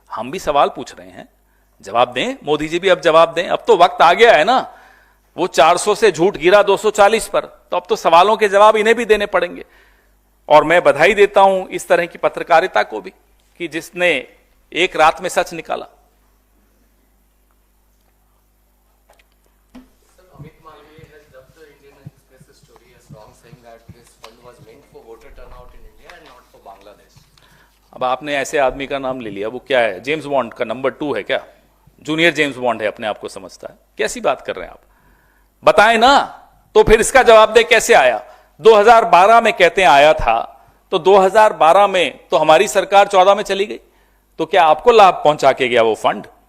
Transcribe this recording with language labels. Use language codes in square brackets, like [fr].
[hi] हम भी सवाल पूछ रहे हैं, जवाब दें मोदी जी भी, अब जवाब दें। अब तो वक्त आ गया है ना, वो 400 से झूठ गिरा 240 पर, तो अब तो सवालों के जवाब इन्हें भी देने पड़ेंगे। और मैं बधाई देता हूं इस तरह की पत्रकारिता को भी कि जिसने एक रात में सच निकाला। [en] Amit Malviya has dubbed the Indian Express story as wrong, saying that this fund was meant for voter turnout in India and not for Bangladesh. [hi] अब आपने ऐसे आदमी का नाम ले लिया, वो क्या है? जेम्स बॉन्ड का नंबर 2 है क्या? जूनियर जेम्स बॉन्ड है, अपने आप को समझता है। कैसी बात कर रहे हैं आप? बताएं ना, तो फिर इसका जवाब दे कैसे आया? 2012 में कहते हैं आया था, तो 2012 में तो हमारी सरकार 14 में चली गई, तो क्या आपको लाभ पहुंचा के गया वो फंड?